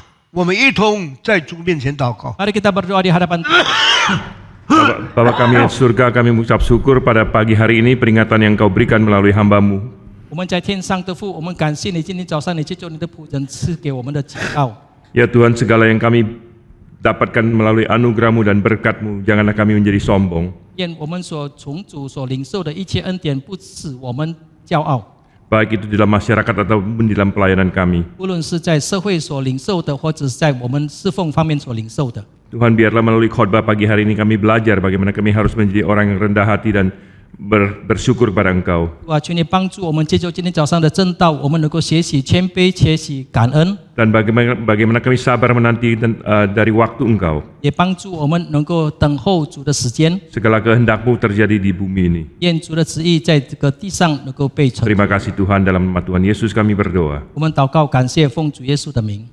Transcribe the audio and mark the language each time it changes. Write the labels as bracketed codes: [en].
[zh] 我们一同在主面前祷告。 [id] Mari kita berdoa di hadapan Tuhan. Bapa kami di surga, kami mengucap syukur pada pagi hari ini peringatan yang kau berikan melalui hamba-Mu. [zh] 我们在天上的父，我们感谢你，今天早上你借着你的仆人赐给我们的警告。 [id] Ya Tuhan, segala yang kami dapatkan melalui anugerah-Mu dan berkat-Mu, janganlah kami menjadi sombong. [zh] 愿我们所从主所领受的一切恩典，不使我们骄傲。 [id] Baik itu di dalam masyarakat ataupun di dalam pelayanan kami. [zh] 无论是在社会所领受的，或者是在我们侍奉方面所领受的。 [id] Tuhan, biarlah melalui khotbah pagi hari ini kami belajar bagaimana kami harus menjadi orang yang rendah hati dan bersyukur pada Engkau. [zh] 求你帮助我们，借着今天早上的正道，我们能够学习谦卑，学习感恩， [id] Dan bagaimana kami sabar menanti dari waktu Engkau. [zh] 也帮助我们能够等候主的时间。 [id] Segala kehendak-Mu terjadi di bumi ini. [zh] 愿主的旨意在这个地上能够被成。 [id] Terima kasih Tuhan, dalam nama Tuhan Yesus kami berdoa. [zh] 我们祷告，感谢奉主耶稣的名。